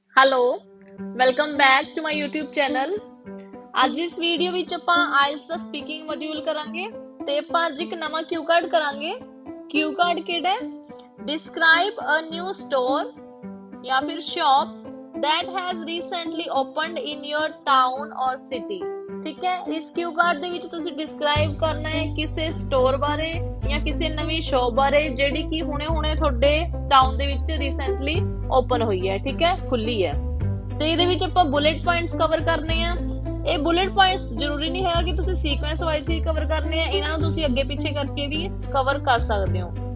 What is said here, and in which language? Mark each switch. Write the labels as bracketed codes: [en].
[pa] Hello, welcome back to my YouTube channel. ਅੱਜ ਇਸ video ਵਿੱਚ ਆਪਾਂ ਆਇਲਸ ਦਾ ਸਪੀਕਿੰਗ ਮੋਡਿਊਲ ਕਰਾਂਗੇ ਤੇ ਆਪਾਂ ਅੱਜ ਇੱਕ ਨਵਾਂ ਕਿਊ ਕਾਰਡ ਕਰਾਂਗੇ। ਕਿਊ ਕਾਰਡ ਕਿਹੜਾ ਹੈ? [en] Describe a new store ਜਾਂ ਫਿਰ shop that has recently opened in your town or city। [pa] ਠੀਕ ਹੈ, ਇਸ ਕਿਊ ਕਾਰਡ ਦੇ ਵਿੱਚ ਤੁਸੀਂ ਡਿਸਕ੍ਰਾਈਬ ਕਰਨਾ ਹੈ ਕਿਸੇ ਸਟੋਰ ਬਾਰੇ ਜਾਂ ਕਿਸੇ ਨਵੀਂ ਸ਼ਾਪ ਬਾਰੇ ਜਿਹੜੀ ਕਿ ਹੁਣੇ ਤੁਹਾਡੇ ਟਾਊਨ ਦੇ ਵਿੱਚ ਰੀਸੈਂਟਲੀ ਓਪਨ ਹੋਈ ਹੈ। ਠੀਕ ਹੈ, ਖੁੱਲੀ ਹੈ। ਤੇ ਇਹਦੇ ਵਿੱਚ ਆਪਾਂ ਬੁਲੇਟ ਪੁਆਇੰਟਸ ਕਵਰ ਕਰਨੇ ਆ। ਇਹ ਬੁਲੇਟ ਪੁਆਇੰਟਸ ਜ਼ਰੂਰੀ ਨਹੀਂ ਹੈਗਾ ਕਿ ਤੁਸੀਂ ਸੀਕੁਐਂਸ ਵਾਈਜ਼ ਹੀ ਕਵਰ ਕਰਨੇ ਆ, ਇਹਨਾਂ ਨੂੰ ਤੁਸੀਂ ਅੱਗੇ ਪਿੱਛੇ ਕਰਕੇ ਵੀ ਕਵਰ ਕਰ ਸਕਦੇ ਹੋ।